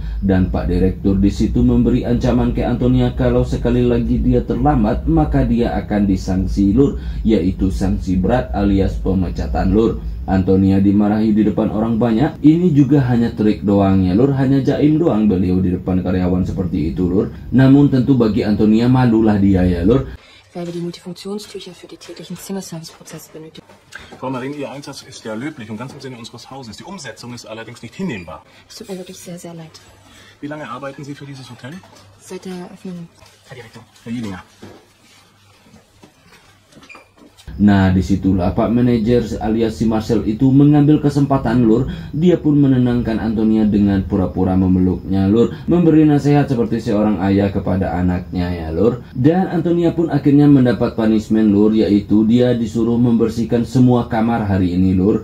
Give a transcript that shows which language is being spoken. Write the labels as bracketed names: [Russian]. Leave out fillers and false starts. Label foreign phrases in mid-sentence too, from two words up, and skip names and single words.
[Indonesian] Dan Pak Direktur di situ memberi ancaman ke Antonia kalau sekali lagi dia terlambat maka dia akan disanksi lur, yaitu sanksi berat alias pemecatan lur. Antonia dimarahi di depan orang banyak. Ini juga hanya trik doang ya lur, hanya jaim doang beliau di depan karyawan seperti itu lur. Namun tentu bagi Antonia malulah dia ya lur. [German] Weil wir die Multifunktionstücher für die täglichen Zimmerservice-Prozesse benötigen. Frau Marin, Ihr Einsatz ist ja löblich und ganz im Sinne unseres Hauses. Die Umsetzung ist allerdings nicht hinnehmbar. Es tut mir wirklich sehr, sehr leid. Wie lange arbeiten Sie für dieses Hotel? Seit der Eröffnung. Herr Direktor, Herr Jelinger. [Indonesian] Nah disitulah Pak Manajer alias si Marcel itu mengambil kesempatan lur. Dia pun menenangkan Antonia dengan pura-pura memeluknya lur, memberi nasihat seperti seorang ayah kepada anaknya ya lur. Dan Antonia pun akhirnya mendapat punishment lur, yaitu dia disuruh membersihkan semua kamar hari ini lur.